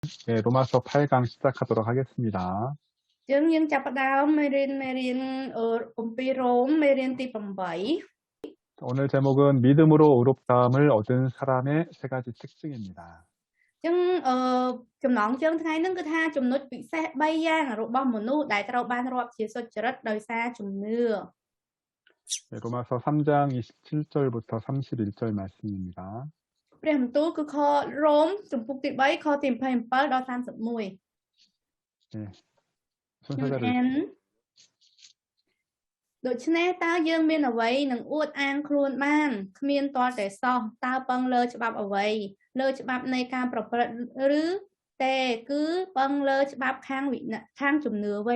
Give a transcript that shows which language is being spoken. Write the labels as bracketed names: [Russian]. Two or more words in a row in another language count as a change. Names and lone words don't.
[Korean] 네, 로마서 8강 시작하도록 하겠습니다. [Khmer] យើងចាប់ផ្ដើមមេរៀនអំពីរ៉ូមមេរៀនទី8 [Korean] 오늘 제목은 믿음으로 의롭다함을 얻은 사람의 세 가지 특징입니다. [Khmer] ចំណងជើងថ្ងៃហ្នឹងគឺថាចំណុចពិសេស3យ៉ាងរបស់មនុស្សដែលត្រូវបានរាប់ជាសុចរិតដោយសារជំនឿ [Korean] 네, 로마서 3장 27절부터 31절 말씀입니다. [Khmer] ព្រះបន្ទូលគឺខរ៉ូមចំពុកទី3ខទី27ដល់31 [Korean] 네, [Khmer] ខ្ញុំ [Korean] 순서대로 [Khmer] អានដូច្នេះតើយើងមានអ្វីនឹងអួតអាងខ្លួនបានគ្មានតតែសោះតើពឹងលើច្បាប់អ្វីលើច្បាប់នៃការប្រព្រឹត្តឬតែគឺពឹងលើច្បាប់ខាងជំនឿវិញ